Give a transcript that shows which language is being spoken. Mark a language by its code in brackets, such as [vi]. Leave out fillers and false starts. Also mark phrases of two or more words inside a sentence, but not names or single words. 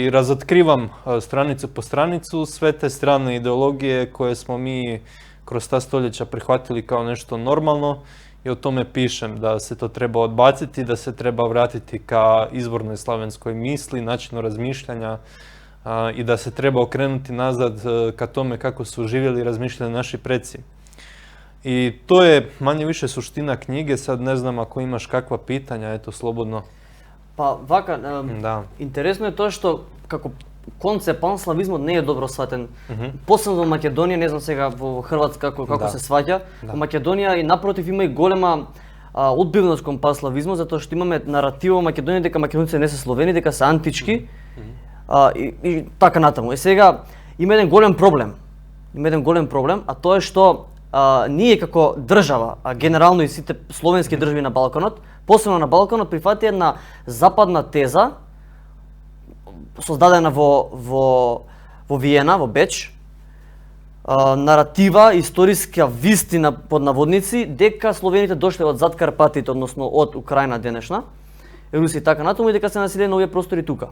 [hr] I razotkrivam stranicu po stranicu sve te strane ideologije koje smo mi kroz ta stoljeća prihvatili kao nešto normalno i o tome pišem da se to treba odbaciti, da se treba vratiti ka izvornoj slavenskoj misli, načinu razmišljanja i da se treba okrenuti nazad ka tome kako su živjeli i razmišljali naši preci. I to je manje više suština knjige, sad ne znam ako imaš kakva pitanja, eto slobodno. [mk] Па вака, интересно је то што како концепт панславизма не е добро сватен. Посебно во Македонија, не знам сега во Хрватска како се сваќа. Во Македонија и напротив има и голема одбивност кон панславизмот, затоа што имаме наратива во Македонија дека македонците не се словени, дека се антички и така натаму. И сега има еден голем проблем. А тоа е што ние како држава, а генерално и сите словенски држави на Балканот, посебно на Балканот, прифати една западна теза, создадена во Виена, во Беч, наратива, историска вистина под наводници, дека словените дошле од зад Карпатите, односно од Украина денешна, Русија и така натаму, и дека се населени на овие простори тука.